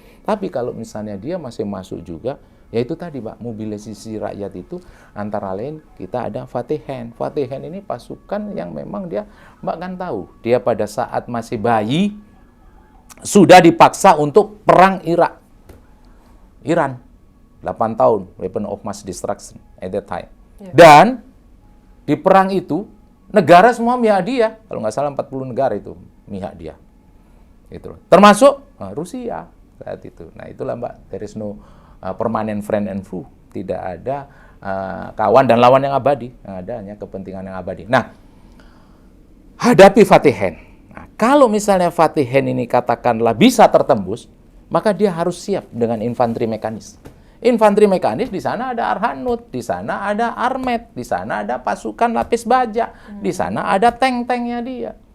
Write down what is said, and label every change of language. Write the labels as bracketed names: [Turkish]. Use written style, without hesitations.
[Indonesian] Tapi kalau misalnya dia masih masuk juga, ya itu tadi Pak, mobilisasi rakyat itu antara lain kita ada Fatihan. Fatihan ini pasukan yang memang dia, Mbak kan tahu, dia pada saat masih bayi, sudah dipaksa untuk perang Iran. 8 tahun, [English] weapon of mass destruction at that time. [Indonesian] Dan di perang itu, negara semua mihak dia, kalau nggak salah 40 negara itu mihak dia. Itu termasuk Rusia saat itu. Nah, itulah Mbak, [English] there is no permanent friend and foe. [Indonesian] Tidak ada kawan dan lawan yang abadi, ada hanya kepentingan yang abadi. Nah, hadapi Fatihan. Nah, kalau misalnya Fatihan ini katakanlah bisa tertembus, maka dia harus siap dengan infanteri mekanis. Infanteri mekanis di sana ada Arhanut, di sana ada Armet, di sana ada pasukan lapis baja, di sana ada tank-tanknya dia.